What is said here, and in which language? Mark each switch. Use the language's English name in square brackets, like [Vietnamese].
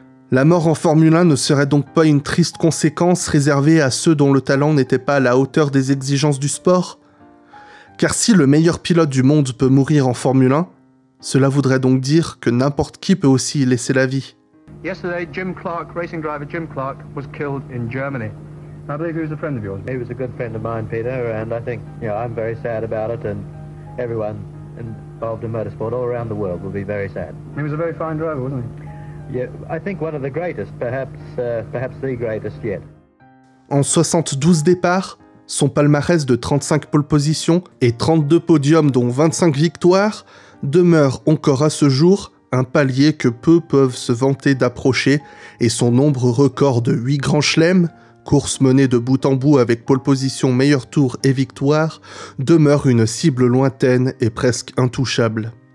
[French] La mort en Formule 1 ne serait donc pas une triste conséquence réservée à ceux dont le talent n'était pas à la hauteur des exigences du sport ? Car si le meilleur pilote du monde peut mourir en Formule 1, cela voudrait donc dire que n'importe qui peut aussi y laisser la vie. [English] Yesterday, Jim Clark, racing driver Jim Clark, was killed in Germany. I believe he was a friend of yours. He was a good friend of mine, Peter, and I think, you know, I'm very sad about it, and everyone involved in motorsport all around the world will be very sad. He was a very fine driver, wasn't he? Yeah, I think one of the greatest, perhaps the greatest yet. [French] En 72 départs, son palmarès de 35 pole positions et 32 podiums dont 25 victoires demeure encore à ce jour un palier que peu peuvent se vanter d'approcher et son nombre record de 8 grands chelems, courses menées de bout en bout avec pole position, meilleur tour et victoire, demeure une cible lointaine et presque intouchable.